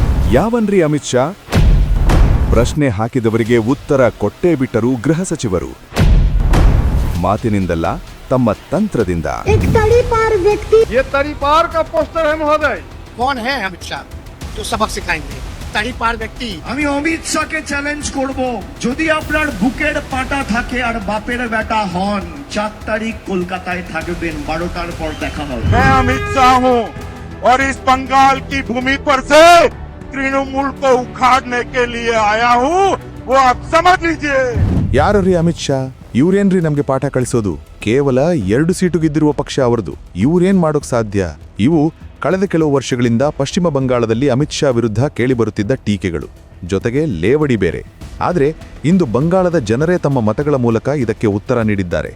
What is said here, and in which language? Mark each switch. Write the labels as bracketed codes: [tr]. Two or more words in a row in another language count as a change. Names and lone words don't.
[kn] ಯಾವನ್ರಿ ಅಮಿತ್ ಶಾ? ಪ್ರಶ್ನೆ ಹಾಕಿದವರಿಗೆ ಉತ್ತರ ಕೊಟ್ಟೇ ಬಿಟ್ಟರು ಗೃಹ ಸಚಿವರು. ಮಾತಿನಿಂದಲ್ಲ, ತಮ್ಮ ತಂತ್ರದಿಂದ. [hi] एक तड़ीपार व्यक्ति ये तड़ीपार का पोस्टर है महोदय। कौन है अमित शाह जो सबक सिखाएंगे? तड़ीपार व्यक्ति। [bn] আমি অমিত শাহকে চ্যালেঞ্জ করব, যদি আপনার বুকের পাটা থাকে আর বাপের বেটা হন, 4 তারিখ কলকাতায় থাকবেন, 12টার পর দেখা হবে। [hi] मैं अमित शाह हूँ और इस बंगाल की भूमि पर से तृणमूल को उखाड़ने के लिए आया हूँ, वो आप समझ लीजिए। [kn] ಯಾರ್ರೀ ಅಮಿತ್ ಶಾ? ಇವ್ರೇನ್ರಿ ನಮ್ಗೆ ಪಾಠ ಕಳಿಸೋದು? ಕೇವಲ 2 ಸೀಟು ಗೆದ್ದಿರುವ ಪಕ್ಷ ಅವರದು. ಇವ್ರೇನ್ ಮಾಡೋಕ್ ಸಾಧ್ಯ? ಇವು ಕಳೆದ ಕೆಲವು ವರ್ಷಗಳಿಂದ ಪಶ್ಚಿಮ ಬಂಗಾಳದಲ್ಲಿ ಅಮಿತ್ ಶಾ ವಿರುದ್ಧ ಕೇಳಿಬರುತ್ತಿದ್ದ ಟೀಕೆಗಳು, ಜೊತೆಗೆ ಲೇವಡಿ ಬೇರೆ. ಆದರೆ ಇಂದು ಬಂಗಾಳದ ಜನರೇ ತಮ್ಮ ಮತಗಳ ಮೂಲಕ ಇದಕ್ಕೆ ಉತ್ತರ ನೀಡಿದ್ದಾರೆ.